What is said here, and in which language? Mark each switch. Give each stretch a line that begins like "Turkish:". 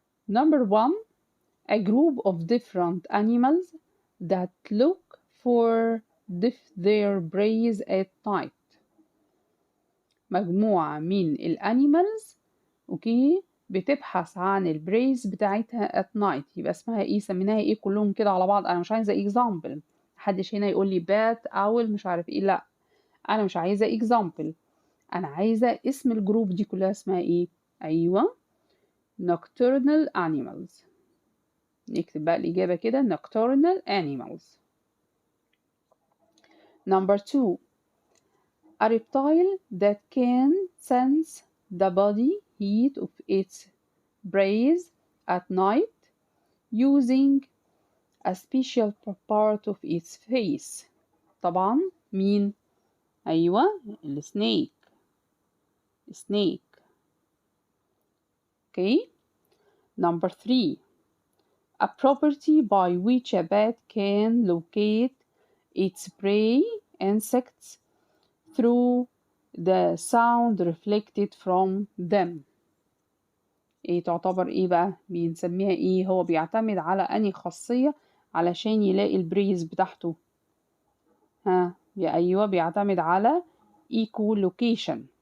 English: Number 1, a group of different animals that look for their prey at night.
Arabic: مجموعة من الانيمالز اوكي بتبحث عن البريز بتاعتها
English: at night.
Arabic: يبقى اسمها ايه؟ سميناها ايه كلهم كده على بعض؟ انا مش عايزة example. محدش هنا يقول لي بات اول مش عارف ايه، لا انا مش عايزة example، انا عايزة اسم الجروب دي كلها اسمها ايه؟ ايوه
English: nocturnal animals.
Arabic: نكتب بقى الإجابة كده
English: nocturnal animals. Number 2, a reptile that can sense the body heat of its prey at night using a special part of its face.
Arabic: طبعا مين؟ أيوة السنيك. snake.
English: Okay. Number 3, a property by which a bat can locate its prey insects through the sound reflected from them.
Arabic: ايه تعتبر ايه بقى؟ بنسميها ايه؟ هو بيعتمد على انهي خاصية علشان يلاقي البريز بتاعته؟ ايوه بيعتمد على echolocation.